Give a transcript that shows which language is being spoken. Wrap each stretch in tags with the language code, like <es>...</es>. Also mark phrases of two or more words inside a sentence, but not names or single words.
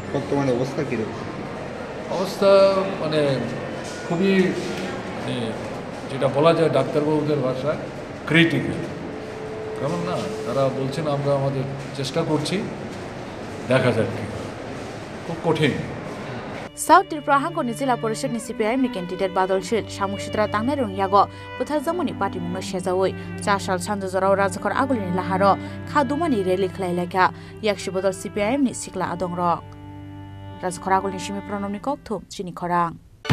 <bn>বর্তমানে অবস্থা কীরকম? অবস্থা মানে খুবই যেটা বলা যায় ডাক্তারবাবুদের ভাষায় ক্রিটিক্যাল। কেমন না, তারা বলছেন আমরা আমাদের চেষ্টা করছি, দেখা যাক কি, খুব কঠিন।</bn> <trp>South Tripura Hangkoni Jila Porishad ni CPIM ni candidate Badal Shil Shamuk Shidra Tangnai Rung Yago Puthar Jamuni Party Mungno Shezawoi 4 সাল Sanjojorao Rajakor Agulini Laharo Khadumani Rally Khlai Leka Yakshi Badal CPIM ni Sikla Adongrok Rajakor Agulini Shimi Pronomni Kokthum Chini Khorang</trp>